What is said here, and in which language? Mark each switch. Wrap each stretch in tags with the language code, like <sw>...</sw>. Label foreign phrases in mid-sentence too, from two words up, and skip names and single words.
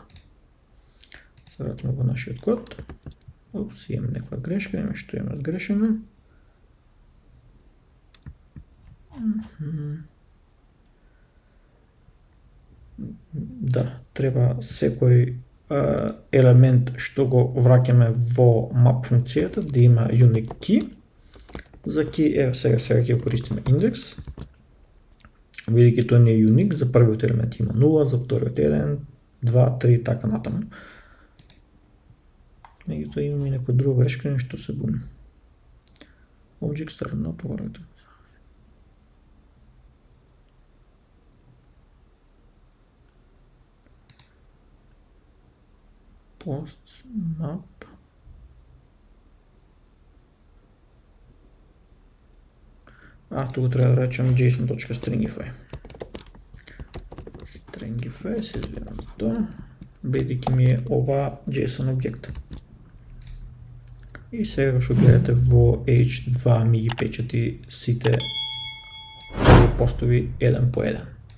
<mk>Се вратиме во нашиот код. Опс, имам некоја грешка, што имам сгрешено. Да, треба секој елемент што го враќаме во map функцијата да има</mk> <en>unique key.</en> <mk>За key, сега ќе користиме индекс. Бидејќи тој не е unique, за првиот елемент има 0, за вториот 1, 2, 3 така натаму. Меѓутоа имаме некоја друга грешка, нешто се буни.</mk> <en>Object start not overridden. Post map.</en> <mk>Тука треба да речем json.stringify. Stringify, се извинам за тоа, бидејќи ми е ова JSON објект. И сега што гледате во H2 ми ги печати сите постови еден по еден.</mk>